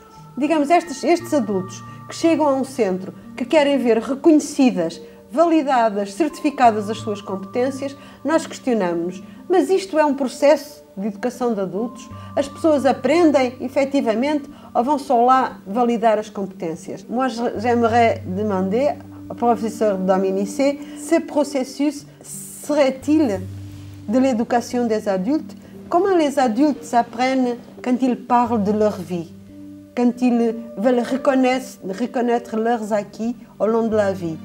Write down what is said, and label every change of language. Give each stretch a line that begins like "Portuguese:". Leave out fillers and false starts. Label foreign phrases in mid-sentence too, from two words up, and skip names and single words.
Portuguese: Digamos, estes adultos que chegam a um centro, que querem ver reconhecidas, validadas, certificadas as suas competências, nós questionamos, mas isto é um processo de educação de adultos? As pessoas aprendem efetivamente ou vão só lá validar as competências?
French: Moi, j'aimerais demander au professeur Dominici, ce processus serait-il de l'éducation des adultes? Comment les adultes apprennent quand ils parlent de leur vie, quand ils veulent reconnaître leurs acquis au long de la vie?